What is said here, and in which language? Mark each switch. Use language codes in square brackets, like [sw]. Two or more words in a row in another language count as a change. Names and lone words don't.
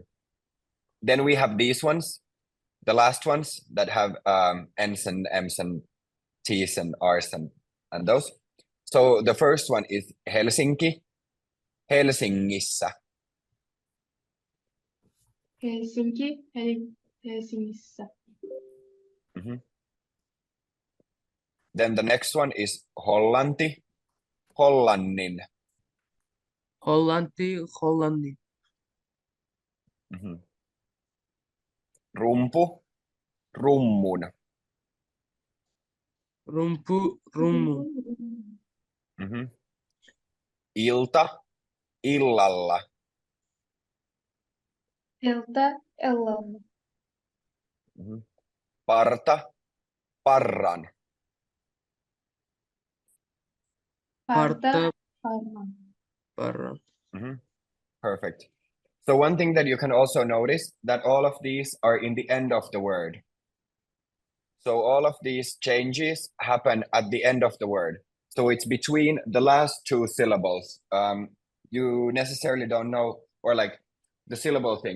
[en] Then we have these ones, the last ones that have N's and M's and T's and R's and those. So the first one is Helsinki, Helsingissä. [fi] Helsinki, eli Helsingissä. [en] Then the next one is Hollanti, Hollannin. [fi] Hollanti, Hollanti. Rumpu, rummun. Rumpu, rummu. Ilta, illalla. Ilta, illalla. Parta, parran. Parta, parran. parran. [en] Perfect. So one thing that you can also notice that all of these are in the end of the word. So all of these changes happen at the end of the word. So it's between the last two syllables. You necessarily don't know, or like the syllable thing.